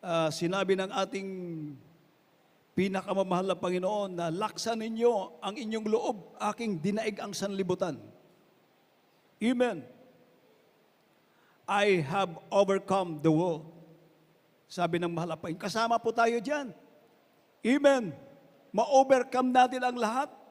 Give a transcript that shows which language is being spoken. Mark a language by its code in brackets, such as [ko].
[tl] Sinabi ng ating pinakamamahal na Panginoon na laksan ninyo ang inyong loob, aking dinaig ang sanlibutan. Amen. [en] I have overcome the world. [tl] Sabi ng mahal na Panginoon, kasama po tayo dyan. Amen. Ma-overcome natin ang lahat.